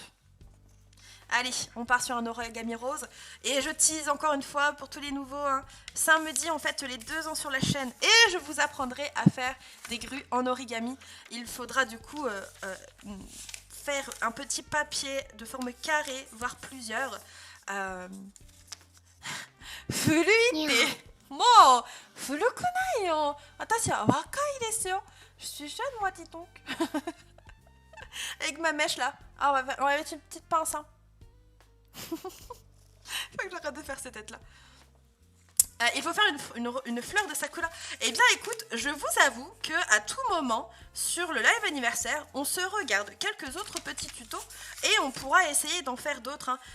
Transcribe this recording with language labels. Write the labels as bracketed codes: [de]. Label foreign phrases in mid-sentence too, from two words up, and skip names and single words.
[fr] Allez, on part sur un origami rose. Et je tease encore une fois pour tous les nouveaux. Hein. Samedi, on fête les 2 ans sur la chaîne. Et je vous apprendrai à faire des grues en origami. Il faudra du coup faire un petit papier de forme carrée, voire plusieurs. [ja] Furuite. Mo, furukunai yo. Watashi wa wakai desu yo. [fr] Je suis jeune, moi, dis donc. Avec ma mèche là. Ah, on va mettre une petite pince. Hein. Faut que j'arrête de faire ces têtes là. Il faut faire une fleur de sakura. Eh bien, écoute, je vous avoue que à tout moment, sur le live anniversaire, on se regarde quelques autres petits tutos et on pourra essayer d'en faire d'autres, hein.